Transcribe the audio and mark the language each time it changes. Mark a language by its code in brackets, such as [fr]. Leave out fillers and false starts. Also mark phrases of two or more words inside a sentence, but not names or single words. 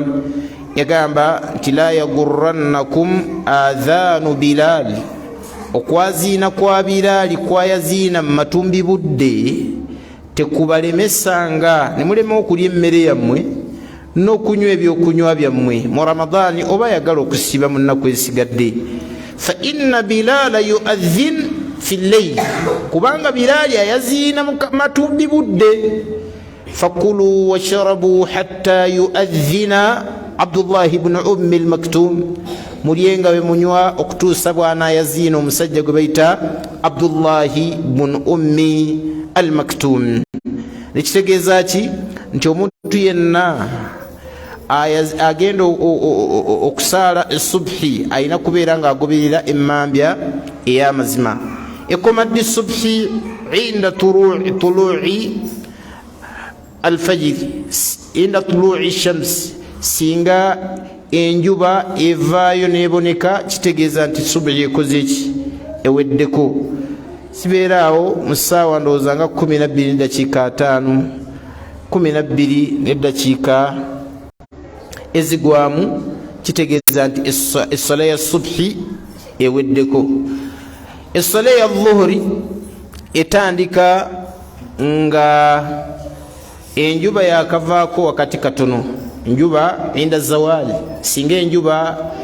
[lg] yagamba nti [ar] لا يغرنكم أذان بلال [lg] okwaziina kwa Bilali kwayaziina mu matumbi budde tekubalemesanga ne mulema okulya emmere yammwe n'okunywa ebyokunywa byammwe mu Ramadaani oba yagala okusiba mu nnaku ezisigadde [ar] فإن بلالا يؤذن في الليل [lg] kubanga Bilali ayaziina mu matumbi budde [ar] فكلوا واشربوا حتى يؤذن عبد الله بن أم مكتوم [lg] mulyenga we munywa okutuusa bwana yaziina omusajja gwe bayita Abdullah ibn Ummi al-Maktum nekitegeeza ki nti omuntu yenna agenda okusaala esubhi ayina kubeera ng'agoberera emmambya ey'amazima ekoma ddi subhi [ar] عند طلوع الفجر عند طلوع الشمس [lg] singa enjuba evaayo neboneka kitegeeza nti subhi ekoze eki eweddeko sibeera awo mu ssaawa ndowooza nga 12 n'eddakiika 5 12 n'eddakiika ezigwamu kitegeeza nti essala ya subhi eweddeko essala ya dhuhuri etandika nga enjuba yakavaako wakati katono enjuba [ar] عند زوال [lg] singa enjuba